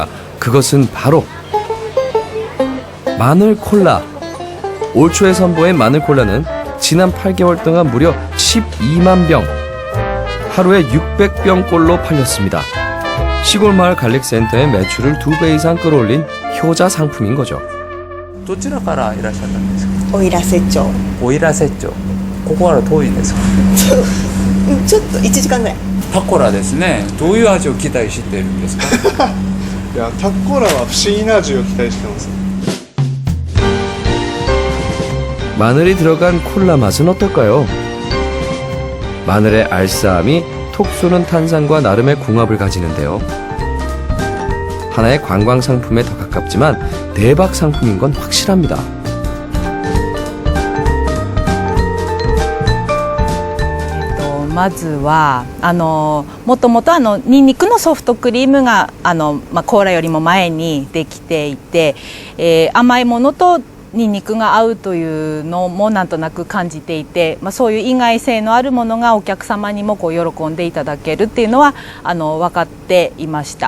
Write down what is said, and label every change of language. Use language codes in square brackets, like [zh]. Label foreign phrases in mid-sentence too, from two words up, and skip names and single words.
[ko] 그것은 바로 마늘 콜라. 올 초에 선보인 마늘 콜라는 지난 8개월 동안 무려 12만 병, 하루에 600병꼴로 팔렸습니다. 시골 마을 갈릭센터의 매출을 2배 이상 끌어올린 효자 상품인 거죠. [ja] どちらからいらっしゃったんですか？奥入瀬町。奥入瀬町。ここから遠いんですか？ちょっと1時間ぐらい。タコラですね。どういう味を期待しているんですか？いや、タコラは不思議な味を期待してます。 [ko] 마늘이 들어간 콜라 맛은 어떨까요? 마늘의 알싸함이 톡 쏘는 탄산과 나름의 궁합을 가지는데요. 하나의 관광 상품에 더 가깝지만 대박 상품인 건 확실합니다. [ja] まずはもともとニンニクのソフトクリームがコーラよりも前にできていて、甘いものとニンニクが合うというのもなんとなく感じていて、そういう意外性のあるものがお客様にもこう喜んでいただけるっていうのは分かっていました。